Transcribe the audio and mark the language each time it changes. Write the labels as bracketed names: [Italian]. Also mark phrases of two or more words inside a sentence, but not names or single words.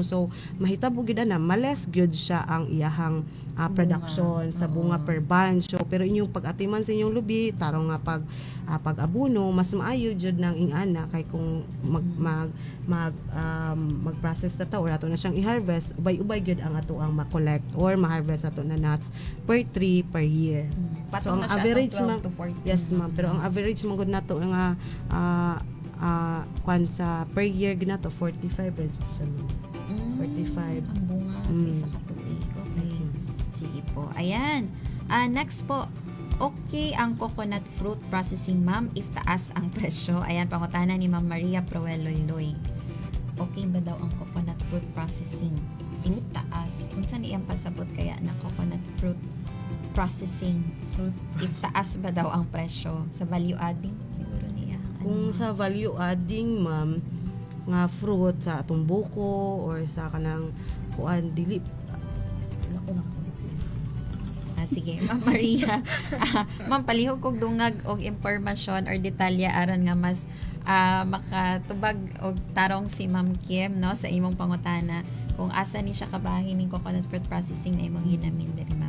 [Cebuano] So mahitabo gyud na males gyud siya ang iyahang production sa bunga [English] per bunch. [Cebuano] So pero inyong pag-atiman sa inyong lubi, tarong nga pag-abuno, mas maayo jud nang ingana, kay kung mag-process na ta or ato na siyang i-harvest, ubay-ubay gyud ang ato ang ma-collect or ma-harvest ato na nuts [English] per tree per year. [Cebuano] So ang average, ma'am, yes, ma'am, pero ang average man gud nato nga kwan sa [English] per year [Cebuano] ginato 45 siya, 45 ang bunga sa isa ka tubig. [Filipino] Okay. Sige po. Ayan. Next po. [Cebuano] Okay ang [English] coconut fruit processing, [Cebuano] ma'am, if taas ang presyo? Ayan, pangutana ni Ma'am Maria Proeloy. Okay ba daw ang [English] coconut fruit processing [Cebuano] if taas? Kung saan iyang pasabot kaya na [English] coconut fruit processing [Cebuano] if taas ba daw ang presyo? Sa [English] value adding [Cebuano] siguro niya. Kung sa [English] value adding, [Cebuano] ma'am, nga fruit sa atong buko or sa kanang kuan dili sige, Ma'am Maria. Ma'am, palihog kog dungag og impormasyon or detalya aron nga mas makatubag og tarong si Ma'am Kim, no, sa imong pangutana kung asa ni siya kabahin ning [English] coconut fruit processing [Cebuano] na imong ginamin diri, ma'am.